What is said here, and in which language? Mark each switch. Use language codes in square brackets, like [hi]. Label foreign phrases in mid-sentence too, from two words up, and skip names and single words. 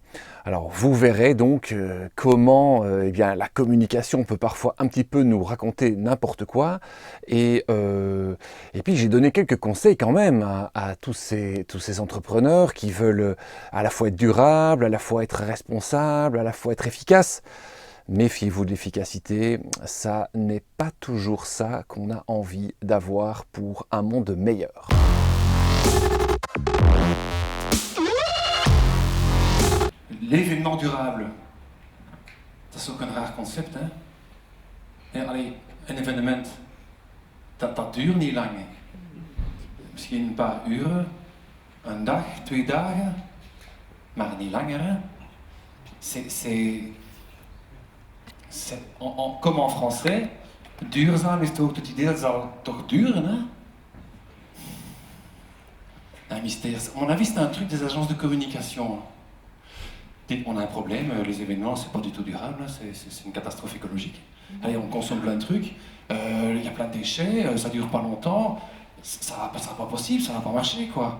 [fr] Alors vous verrez donc comment eh bien, la communication peut parfois un petit peu nous raconter n'importe quoi et puis j'ai donné quelques conseils quand même à tous ces entrepreneurs qui veulent à la fois être durables, à la fois être responsables, à la fois être efficaces. Méfiez-vous de l'efficacité, ça n'est pas toujours ça qu'on a envie d'avoir pour un monde meilleur. L'événement durable, [nl] dat is ook een raar concept, hè? Ja, allee, een evenement, dat duurt niet lang. Hè. Misschien een paar uren, een dag, 2 dagen, maar niet langer. Hè. [fr] Comme en français, [nl] duurzaam is toch het idee dat zal toch duren, hè? [fr] Un mystère. À mon avis, c'est un truc des agences de communication. On a un problème, les événements, c'est pas du tout durable, c'est une catastrophe écologique. Allez, on consomme plein de trucs, il y a plein de déchets, ça dure pas longtemps, ça sera pas possible, ça va pas marcher, quoi.